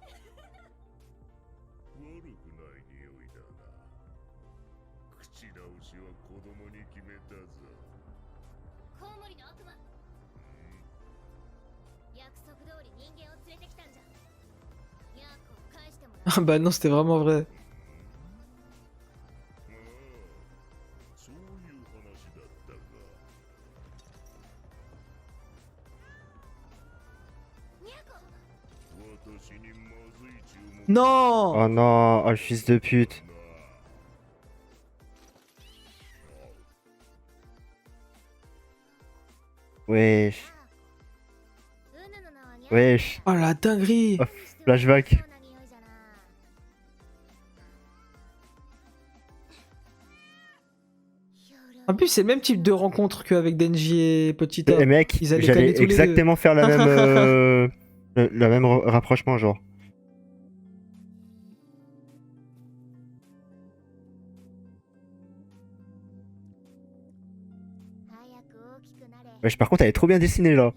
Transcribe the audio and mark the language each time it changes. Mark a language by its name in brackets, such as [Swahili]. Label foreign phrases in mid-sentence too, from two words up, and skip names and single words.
[Japanese] 悪くない匂いだな。口直しは子供に決めたぞ。コウモリの悪魔。約束通り人間を連れてきたんじゃ。ヤーコを返してもらう。 [French] Ah bah non, c'était vraiment vrai. [Japanese] ああ、そういう話だったか。ヤーコ。私にまずい注文 [French] Non! Oh non, oh le fils de pute. Wesh, [Japanese] うぬの名はニャー [French] wesh. Oh la dinguerie! Oh, flashback. [Japanese] そうな匂いじゃな。 [French] En plus, c'est le même type de rencontre qu'avec Denji et Petita. Et mec, Ils allaient j'allais caler tous les deux. exactement faire la même, la même rapprochement, genre. Wesh, par contre, elle est trop bien dessinée là.